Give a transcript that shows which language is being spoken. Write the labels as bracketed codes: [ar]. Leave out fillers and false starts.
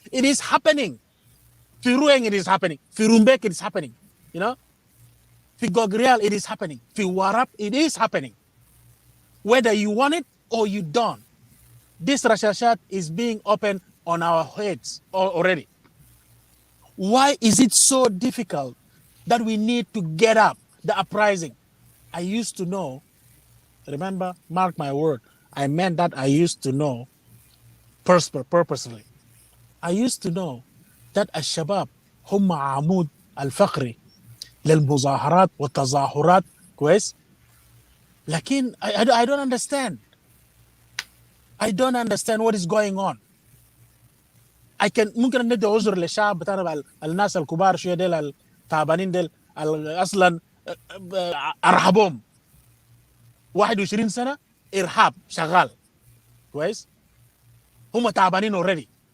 [en] It is happening. في Ruweng it is happening. في Rumbek it is happening. You know? في Gogrial it is happening. في Warap it is happening. Whether you want it or you don't. This rashashat is being opened on our heads already. Why is it so difficult that we need to get up the uprising? I used to know, remember, mark my word, I meant that I used to know purposely. I used to know that [ar] الشباب هم عمود الفقري للمظاهرات والتظاهرات كويس. [en] لكن I don't understand. I don't understand what is going on. [ar] ممكن ندي عذر للشعب بتاعنا الناس الكبار شويه ديل التعبانين ديل اصلا ارهبهم 21 سنه ارهاب شغال كويس. هم تعبانين اوريدي.